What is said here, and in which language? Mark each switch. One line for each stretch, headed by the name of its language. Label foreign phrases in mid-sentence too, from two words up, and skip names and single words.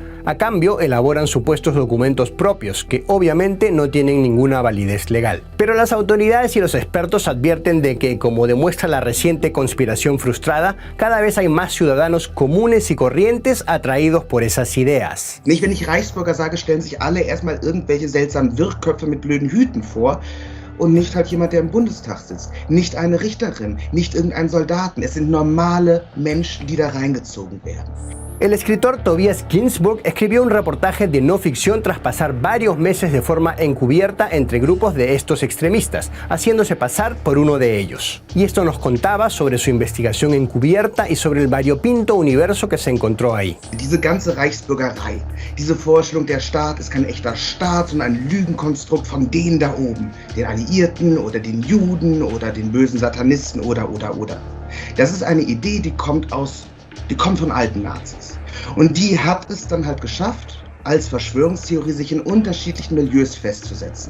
Spanish: A cambio, elaboran supuestos documentos propios, que obviamente no tienen ninguna validez legal. Pero las autoridades y los expertos advierten de que, como demuestra la reciente conspiración frustrada, cada vez hay más ciudadanos comunes y corrientes atraídos por esas ideas.
German: Nicht, wenn ich Reichsbürger sage, stellen sich alle erstmal irgendwelche seltsamen Wirrköpfe mit blöden Hüten vor. Und nicht halt jemand, der im Bundestag sitzt. Nicht eine Richterin, nicht irgendein Soldaten. Es sind normale Menschen, die da reingezogen werden.
Spanish: El escritor Tobias Ginsburg escribió un reportaje de no ficción tras pasar varios meses de forma encubierta entre grupos de estos extremistas, haciéndose pasar por uno de ellos. Y esto nos contaba sobre su investigación encubierta y sobre el variopinto universo que se encontró ahí.
German: Diese ganze Reichsbürgerei, diese Vorstellung, der Staat ist kein echter Staat, sondern ein Lügenkonstrukt von denen da oben, den Alliierten oder den Juden oder den bösen Satanisten oder. Das ist eine Idee, die kommt von alten Nazis. Und die hat es dann halt geschafft, als Verschwörungstheorie sich in unterschiedlichen Milieus festzusetzen.